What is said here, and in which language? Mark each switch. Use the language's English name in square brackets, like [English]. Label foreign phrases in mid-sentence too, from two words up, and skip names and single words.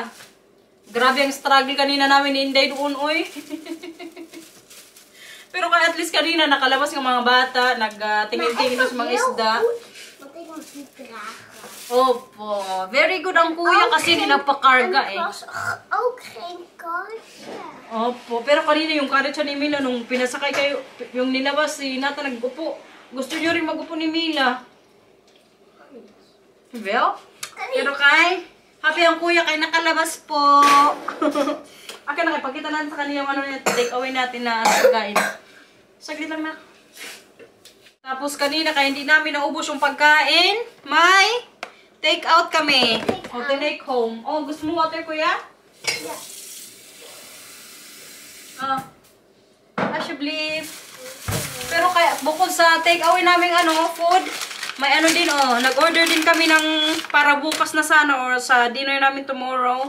[Filipino] Grabe ang struggle kanina namin ni Inday doon, oy. Pero kaya [English] at least [Filipino] kanina nakalabas ng mga bata, nagtingin-tingin sa mga isda. Opo. [English] Very good [Filipino] ang kuya kasi nagpakarga [Dutch] En het was ook geen kaartje. [Filipino] Opo. Pero kanina yung karetsa ni Mila, nung pinasakay kayo, yung nilabas si Nata nag-upo. Gusto nyo rin mag-upo ni Mila. Well? Pero kay, happy ang kuya kay nakalabas po. Okay na, pagkita natin sa kanila yung [English] take away [Filipino] natin na pagkain. Saglit lang na. Tapos kanina kaya hindi namin naubos yung pagkain, may [English] take out [Filipino] kami. [English] O take home. [Filipino] Oh, gusto mo water kuya? Ja. [English] I believe. [Filipino] Pero kaya bukod sa [English] take away [Filipino] namin food, may din nag-order din kami ng para bukas na sana or sa dinner namin tomorrow.